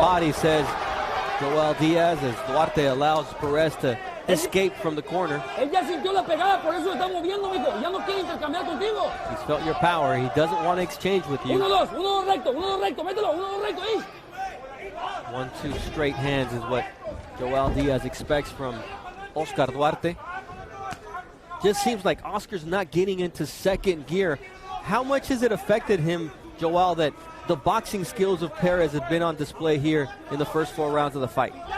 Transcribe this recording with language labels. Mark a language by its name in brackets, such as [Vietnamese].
[English] body, says Joel Diaz, as Duarte allows Perez to escape from the corner. [Spanish] Él ya sintió la pegada, por eso está moviendo, mijo. Ya no quiere intercambiar contigo. [English] He's felt your power. He doesn't want to exchange with you. [Spanish] 1-2, 1-2 recto, 1-2 recto. Mételo, 1-2 recto. Ahí. [English] 1-2 straight hands is what Joel Diaz expects from Oscar Duarte. Just seems like Oscar's not getting into second gear. How much has it affected him, Joel, that the boxing skills of Perez have been on display here in the first 4 rounds of the fight?